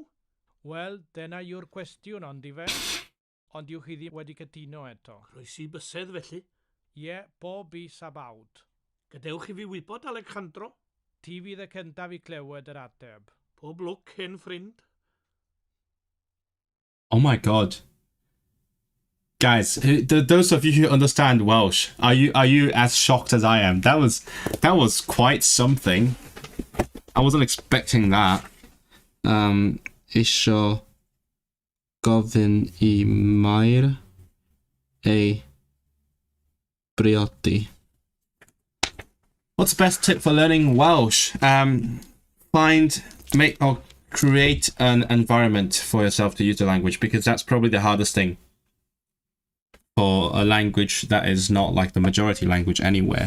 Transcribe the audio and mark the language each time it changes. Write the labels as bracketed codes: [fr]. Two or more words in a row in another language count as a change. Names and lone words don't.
[cy] Wel, dyna yw'r cwestiwn ond i fe. Ond yw chi ddim wedi cytuno eto. Roes i bysedd felly. Ie, bob is a bawd. Gadewch i fi wybod, Alejandro. Ti fydd y cyntaf i clywed yr ateb. Pob lwc, hen ffrind. [en] Oh my god. Guys, those of you who understand Welsh, are you as shocked as I am? That was quite something. I wasn't expecting that. [cy] Isio gofyn I Mair ei briodi. [en] What's the best tip for learning Welsh? Create an environment for yourself to use the language, because that's probably the hardest thing for a language that is not like the majority language anywhere.